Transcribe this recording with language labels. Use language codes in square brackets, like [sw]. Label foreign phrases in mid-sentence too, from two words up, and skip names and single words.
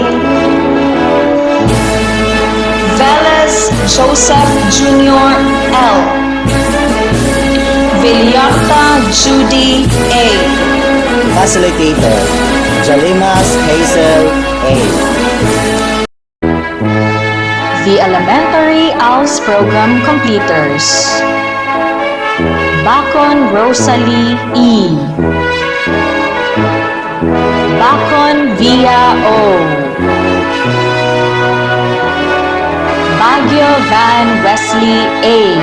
[en] Velez Joseph Jr. L. Villarta Judy A. Facilitator, Jalimas Hazel A. The Elementary ALS Program Completers. Bacon Rosalie E. Bacon Via O. Baguio Van Wesley A.